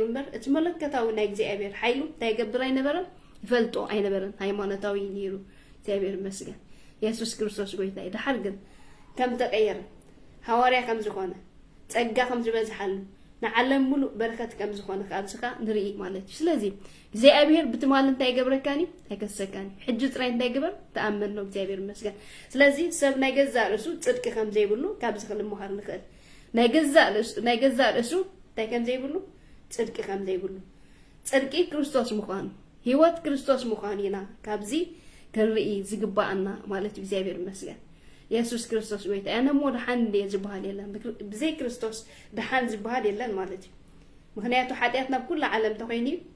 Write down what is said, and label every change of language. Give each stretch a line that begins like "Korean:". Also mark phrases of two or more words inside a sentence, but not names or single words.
Tigrinya: እምበር እቲ መለከታዊ ናይ እግዚአብሔር ሓይሉ እንታይ ይገብር ኣይነበረን ይፈልጦ ኣይነበረን ሃይማኖታዊ ነይሩ እግዚአብሔር ይመስገን ኢየሱስ ክርስቶስ ጎይታይ ድሓር ግን ከም ተቀየረ ሐዋርያ ከም ዝኾነ ጸጋ ከም ዝበዝሓሉ ንዓለም ሙሉእ በረከት ከም ዝኾነ ካብዝኻ ንርኢ ማለት እዩ ስለዚህ እግዚአብሔር ብትማል እንታይ ይገብረካኒ ኣይከሰካኒ ሕጂ ጥራይ እንታይ ይግበር ተኣመን ነው እግዚአብሔር ይመስገን ስለዚህ ሰብ ናይ ገዛእ ርእሱ ጽድቂ ከም ዘይብሉ ካብዚ ክንምሃር ንኽእል ናይ ገዛእ ርእሱ እንታይ ከም ዘይብሉ ጽድቂ ከም ዘይብሉ ጽድቂ ክርስቶስ ምዃኑ ህይወት ክርስቶስ ምዃኑ ኢና ካብዚ ክንርኢ ዝግባአና ማለት እዩ እግዚአብሔር ይመስገን ኢየሱስ ክርስቶስ ጎይታ ኣነ ሞ ድሓን ዝብሃል የለን ብዘይ ክርስቶስ ድሓን ዝብሃል የለን ማለት እዩ ምክንያቱ ሓጢአት ናብ ኩሉ ዓለም ተኮይኑ